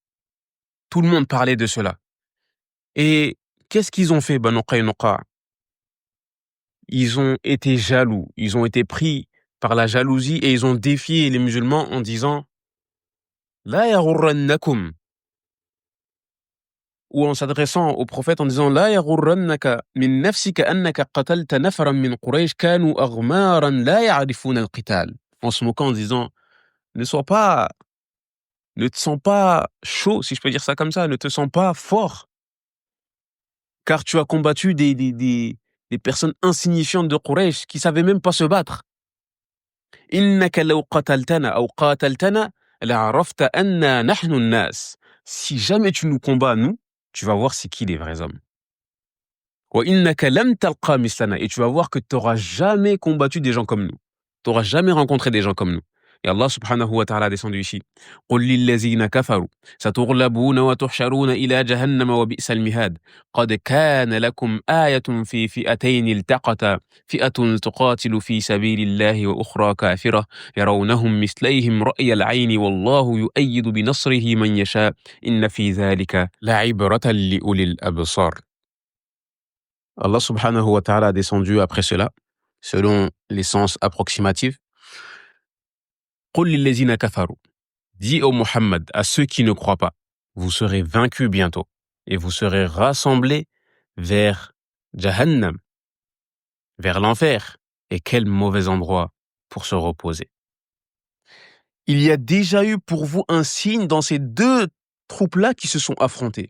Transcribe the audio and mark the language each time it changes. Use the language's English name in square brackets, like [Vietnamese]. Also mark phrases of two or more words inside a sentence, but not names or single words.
[French] Tout le monde parlait de cela. Et qu'est-ce qu'ils ont fait, Banu Qaynuqa? ils ont été jaloux, ils ont été pris par la jalousie et ils ont défié les musulmans en disant « [Arabic] لا يغرنكم » [French] ou en s'adressant au prophète en disant « [Arabic] لا يغرنك من نفسك أنك قتلت نفرا من قريش كانوا أغمارا لا يعرفون القتال [French] » en se moquant en disant « Ne te sens pas chaud, si je peux dire ça comme ça, ne te sens pas fort, car tu as combattu des personnes insignifiantes de Quraysh qui savaient même pas se battre. [Arabic] إنك لو قاتلتنا أو قاتلتنا لعرفت أن نحن الناس. [French] Si jamais tu nous combats, nous, tu vas voir c'est qui les vrais hommes. [Arabic] وإنك لم تلق مثلنا. [French] Et tu vas voir que tu n'auras jamais combattu des gens comme nous. Tu n'auras jamais rencontré des gens comme nous. Et Allah [Arabic] سبحانه وتعالى [French] a descendu ici. [Arabic] قل للذين كفروا ستغلبون وتحشرون إلى جهنم وبئس المهاد قد كان لكم آية في فئتين التقتا فئة تقاتل في سبيل الله وأخرى كافرة يرونهم مثليهم رأي العين والله يؤيد بنصره من يشاء إن في ذلك لعبرة لأولي الأبصار. [French] Allah [Arabic] سبحانه وتعالى [French] a descendu après cela, selon les sens approximatifs. [Arabic] قل للذين كفروا. [French] Dis au Muhammad, à ceux qui ne croient pas, vous serez vaincus bientôt et vous serez rassemblés vers Jahannam, vers l'enfer. Et quel mauvais endroit pour se reposer. Il y a déjà eu pour vous un signe dans ces deux troupes-là qui se sont affrontées.